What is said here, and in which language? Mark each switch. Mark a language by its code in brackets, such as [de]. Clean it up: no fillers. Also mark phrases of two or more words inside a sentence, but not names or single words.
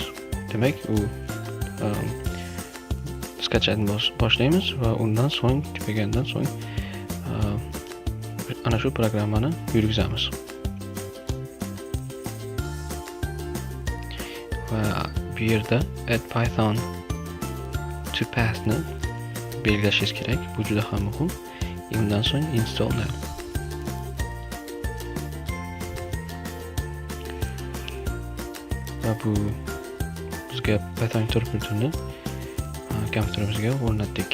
[uz] Demak, u skachani boshlaymiz va undan so'ng tugagandan so'ng ana shu programmani yurgizamiz. Va bu yerda [en] add python to path [uz] ni belgilashingiz kerak. Bu juda ham muhim. Undan so'ng [en] install now. [uz] Va bu bizga Python interpreterni kompyuterimizga o'rnatdik.